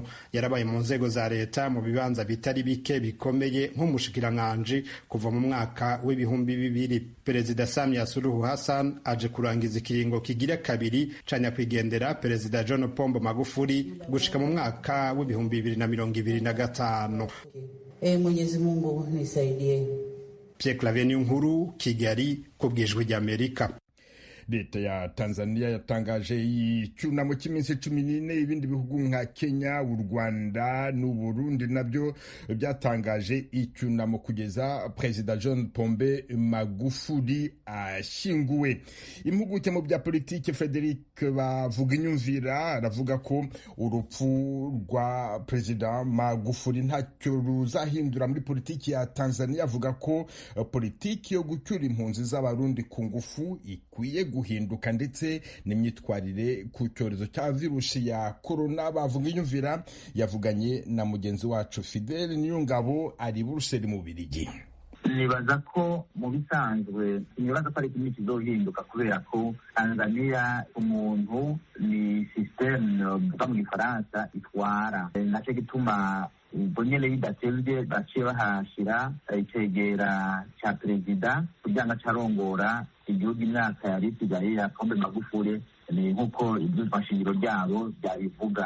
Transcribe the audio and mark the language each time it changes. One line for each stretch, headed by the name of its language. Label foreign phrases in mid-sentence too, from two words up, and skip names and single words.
Rundi: Yarabaye mu nzego za leta mu bibanza bitari bike bikomeye nk'umushikiranganji kuva mu mwaka w'ibihumbi 2000. Perezida Samia Suluhu Hassan aje kurangiza ikiringo kigira kabiri canya kwigendera Perezida John Pombe Magufuli gushika mu mwaka w'ibihumbi 2025.
Swahili: Mwenyezi Mungu nisaidie.
Kinyarwanda: Pierre Claver Nkuru, Kigali, kubw'Ijwi ry'Amerika. Leta ya Tanzania yatangaje icyunamo cy'iminsi 14. Ibindi bihugu nka Kenya, u Rwanda n'u Burundi nabyo byatangaje icyunamo kugeza Perezida John Pombe Magufuli ashyinguwe. Impuguke mu bya politiki Frederic Bavuginyumvira aravuga ko urupfu rwa Perezida Magufuli ntacyo ruzahindura muri politiki ya Tanzania. Avuga ko politiki yo gucyura impunzi z'abarundi ku ngufu ikwiye guhinduka ndetse n'imyitwarire ku cyorezo cya virusi ya corona. Bavuginyumvira yavuganye na mugenzi wacu Fidel Niyongabo ari Buruseli mu Bubiligi.
Rundi: Nibaza ko mu bisanzwe nibaza ko ari ikintu kizohinduka kubera ko Tanzania umuntu ni systeme bwa mu Faransa itwara, naco gituma ubwo nyene bidatevye baciye bahashira icegera ca perezida kugira ngo acarongora igihugu imyaka yari isigaye ya Pombe Magufuli ni nk'uko ibyitwa shingiro ryabo byabivuga.